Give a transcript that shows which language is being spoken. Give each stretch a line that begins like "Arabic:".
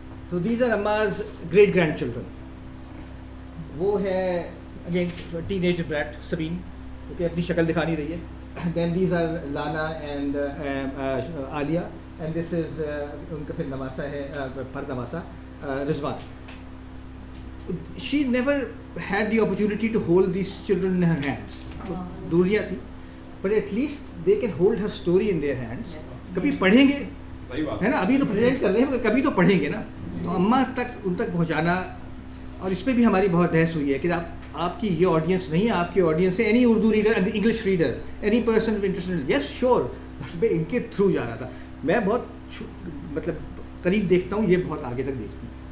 Urdu: تو
English: These are Amma's great grandchildren.
Urdu: وہ ہے اگین ٹین ایج برٹ سبین, کیونکہ اپنی شکل دکھا نہیں رہی ہے.
English: then these are Lana and Aliya, and this is
Urdu: ان کا پھر نواسا ہے, فرد نواسا رضوان.
English: She never had the opportunity to hold these children in her hands.
Urdu: دوریاں تھی,
English: but at least they can hold her story in their hands.
Urdu: کبھی پڑھیں گے, ہے نا, ابھی تو پریزنٹ کر رہے ہیں مگر کبھی تو پڑھیں گے نا. تو اماں تک ان تک پہنچانا, اور اس پہ بھی ہماری بہت بحث ہوئی ہے کہ آپ کی یہ آڈینس نہیں ہے, آپ کی آڈینس ہے
English: Any Urdu reader, English reader, any person interested. Yes sure,
Urdu: میں ان کے تھرو جا رہا تھا. میں بہت مطلب قریب دیکھتا ہوں, یہ بہت آگے تک دیکھتا ہوں.